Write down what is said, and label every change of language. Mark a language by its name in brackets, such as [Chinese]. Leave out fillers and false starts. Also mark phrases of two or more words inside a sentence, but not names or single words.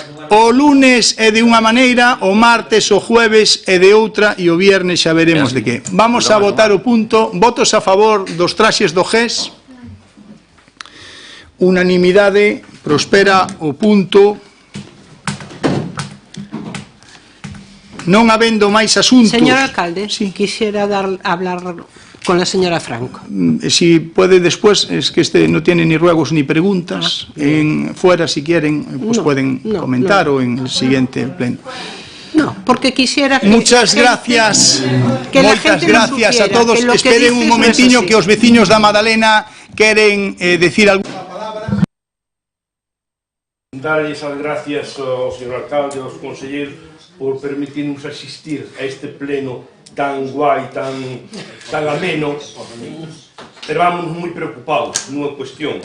[Galician] O lunes é de unha maneira, o martes, o jueves é de outra e o viernes xa veremos de que. Vamos a votar o punto. Votos a favor dos traxes do GES. Unanimidade, prospera o punto. Non habendo máis asuntos. [Spanish] Señor alcalde, quisiera hablar con la señora Franco. Si puede después, es que este no tiene ni ruegos ni preguntas. Fuera, si quieren, pues pueden comentar o en el siguiente pleno. No, porque quisiera que... Muchas gracias. [Galician] Moitas gracias a todos. Esperen un momentiño que os veciños da Madalena queren decir alguna palabra. Darles as gracias ao señor alcalde e aos conselleiros por permitirnos asistir a este pleno tan guai, tan ameno, pero vamos moi preocupados nunha cuestión.